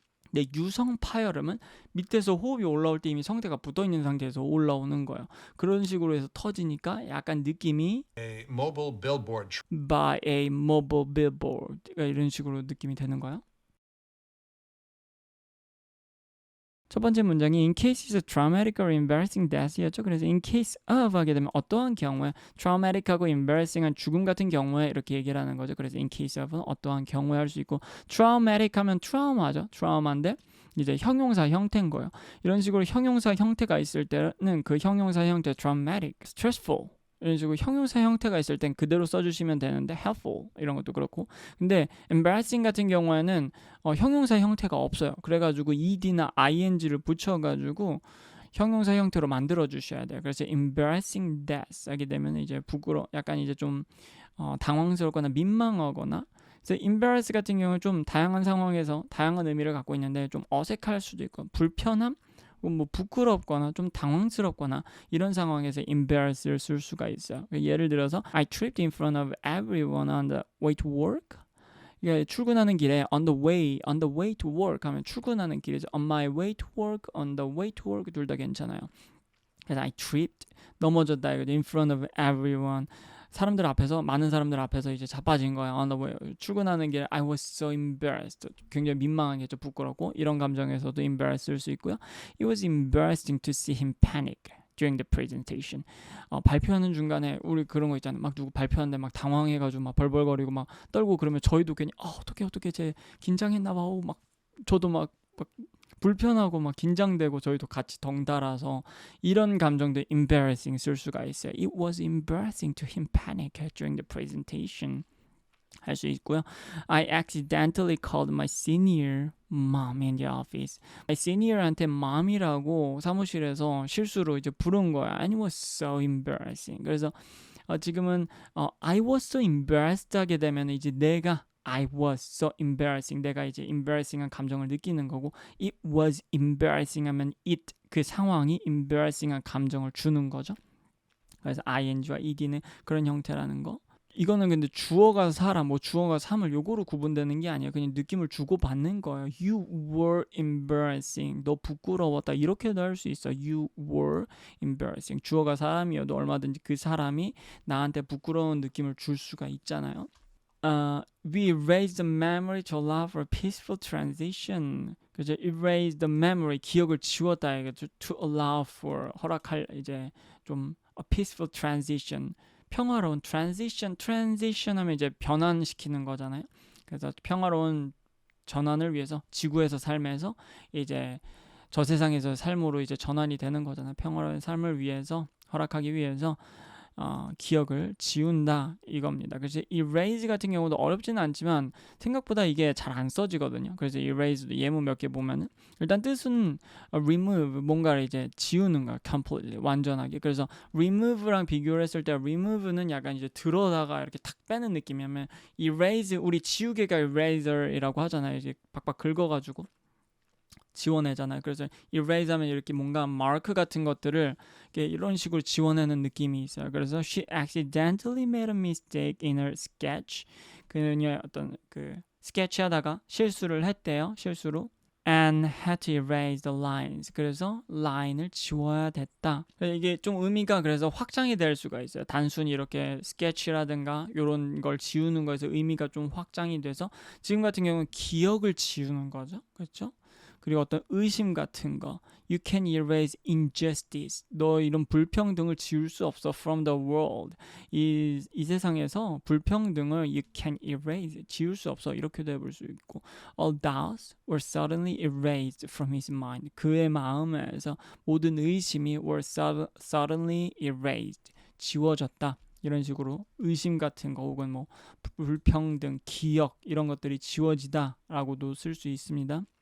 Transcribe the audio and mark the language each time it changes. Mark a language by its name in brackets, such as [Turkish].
[Korean] 근데 유성 파열음은 밑에서 호흡이 올라올 때 이미 성대가 붙어 있는 상태에서 올라오는 거예요. 그런 식으로 해서 터지니까 약간 느낌이 [English] a mobile billboard by a mobile billboard [Korean] 이런 식으로 느낌이 되는 거예요. 첫 번째 문장이 [English] in case of traumatic or embarrassing death [Korean] 이었죠. 그래서 in case of 하게 되면 어떠한 경우에 traumatic하고 embarrassing한 죽음 같은 경우에 이렇게 얘기를 하는 거죠. 그래서 in case of는 어떠한 경우에 할 수 있고 traumatic 하면 트라우마죠. 트라우마인데 이제 형용사 형태인 거예요. 이런 식으로 형용사 형태가 있을 때는 그 형용사 형태 traumatic, stressful 이런 식으로 형용사 형태가 있을 땐 그대로 써주시면 되는데 helpful 이런 것도 그렇고 근데 embarrassing 같은 경우에는 형용사 형태가 없어요. 그래가지고 ed나 ing를 붙여가지고 형용사 형태로 만들어 주셔야 돼요. 그래서 embarrassing death 하게 되면 이제 약간 이제 좀 당황스럽거나 민망하거나 그래서 embarrass 같은 경우는 좀 다양한 상황에서 다양한 의미를 갖고 있는데 좀 어색할 수도 있고 불편함 뭐 부끄럽거나 좀 당황스럽거나 이런 상황에서 embarrass를 쓸 수가 있어요. [English] 예를 들어서 I tripped in front of everyone on the way to work. [Korean] 그러니까 출근하는 길에 [English] on the way to work [Korean] 하면 출근하는 길이죠. [English] on my way to work, on the way to work [Korean] 둘 다 괜찮아요. 그래서 I tripped 넘어졌다 이거죠. [English] in front of everyone [Korean] 사람들 앞에서 많은 사람들 앞에서 이제 자빠진 거야. [English] on the way [Korean] 출근하는 길에 [English] I was so embarrassed. [Korean] 굉장히 민망하겠죠. 부끄럽고 이런 감정에서도 embarrass 쓸 수 있고요. [English] It was embarrassing to see him panic during the presentation. [Korean] 발표하는 중간에 우리 그런 거 있잖아요. 막 누구 발표하는데 막 당황해가지고 막 벌벌거리고 막 떨고 그러면 저희도 괜히 어떻게 쟤 긴장했나 봐. 막 저도 막 불편하고 막 긴장되고 저희도 같이 덩달아서 이런 감정도 embarrassing 쓸 수가 있어요. [English] It was embarrassing to him panic during the presentation [Korean] 할 수 있고요. [English] I accidentally called my senior mom in the office. [Korean] My senior한테 mom이라고 사무실에서 실수로 이제 부른 거야. [English] And it was so embarrassing. [Korean] 그래서 지금은 [English] I was so embarrassed [Korean] 하게 되면 이제 내가 [English] I was so embarrassing. [Korean] 내가 이제 embarrassing한 감정을 느끼는 거고 [English] it was embarrassing [Korean] 하면 it 그 상황이 embarrassing한 감정을 주는 거죠. 그래서 ing와 ed는 그런 형태라는 거. 이거는 근데 주어가 사람, 뭐 주어가 사물 요거로 구분되는 게 아니에요. 그냥 느낌을 주고받는 거예요. [English] You were embarrassing. [Korean] 너 부끄러웠다. 이렇게도 할 수 있어. [English] You were embarrassing. [Korean] 주어가 사람이어도 얼마든지 그 사람이 나한테 부끄러운 느낌을 줄 수가 있잖아요. [English] We erase the memory to allow for a peaceful transition. [Korean] 그죠? [English] Erase the memory, [Korean] 기억을 지웠다 이거죠. [English] To allow for [Korean] 허락할 이제 좀 [English] a peaceful transition. [Korean] 평화로운 transition 하면 이제 변환시키는 거잖아요. 그래서 평화로운 전환을 위해서 지구에서 삶에서 이제 저 세상에서 삶으로 이제 전환이 되는 거잖아요. 평화로운 삶을 위해서 허락하기 위해서 기억을 지운다 이겁니다. 그래서 erase 같은 경우도 어렵지는 않지만 생각보다 이게 잘 안 써지거든요. 그래서 erase도 예문 몇 개 보면은 일단 뜻은 remove 뭔가를 이제 지우는 거야. completely 완전하게. 그래서 remove랑 비교를 했을 때 remove는 약간 이제 들어다가 이렇게 탁 빼는 느낌이면 erase 우리 지우개가 eraser이라고 하잖아요. 이제 박박 긁어가지고 지워내잖아요. 그래서 erase 하면 이렇게 뭔가 마크 같은 것들을 이런 식으로 지워내는 느낌이 있어요. [English] 그래서 she accidentally made a mistake in her sketch. [Korean] 그녀의 어떤 그 스케치 하다가 실수를 했대요. 실수로. [English] And had to erase the lines. [Korean] 그래서 라인을 지워야 됐다. 이게 좀 의미가 그래서 확장이 될 수가 있어요. 단순히 이렇게 스케치라든가 이런 걸 지우는 거에서 의미가 좀 확장이 돼서 지금 같은 경우는 기억을 지우는 거죠. 그렇죠? 그리고 어떤 의심 같은 거 [English] You can erase injustice [Korean] 너 이런 불평등을 지울 수 없어 [English] from the world [Korean] 이 세상에서 불평등을 You can erase 지울 수 없어 이렇게도 해볼 수 있고 [English] All doubts were suddenly erased from his mind [Korean] 그의 마음에서 모든 의심이 [English] were suddenly erased [Korean] 지워졌다 이런 식으로 의심 같은 거 혹은 뭐 불평등, 기억 이런 것들이 지워지다 라고도 쓸 수 있습니다.